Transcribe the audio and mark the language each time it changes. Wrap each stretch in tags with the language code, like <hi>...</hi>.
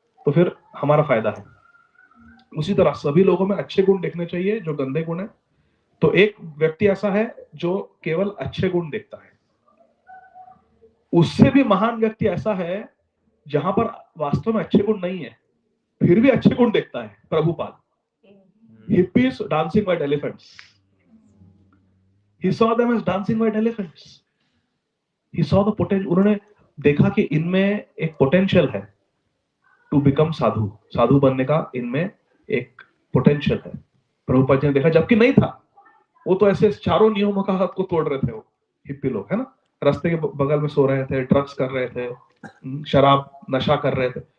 <hi>तो फिर हमारा फायदा है। उसी तरह सभी लोगों में अच्छे गुण देखने चाहिए, जो गंदे गुण है। तो एक व्यक्ति ऐसा है जो केवल अच्छे गुण देखता है। उससे भी महान व्यक्ति ऐसा है जहां पर वास्तव में अच्छे गुण नहीं है फिर भी अच्छे गुण देखता है Prabhupada.</hi> <en>Hippies dancing white elephants. He saw them as dancing white elephants. He saw the potential.</en> <hi>उन्होंने देखा कि इनमें एक पोटेंशियल है</hi> <en>to become</en> <hi>साधु, साधु बनने का इनमें एक पोटेंशियल है। प्रभुपाद जी ने देखा, जबकि नहीं था। वो तो ऐसे चारों नियमों का हाथ को तोड़ रहे थे वो हिप्पी लोग, है ना, रास्ते के बगल में सो रहे थे, ड्रग्स कर रहे थे, शराब नशा कर रहे थे।</hi>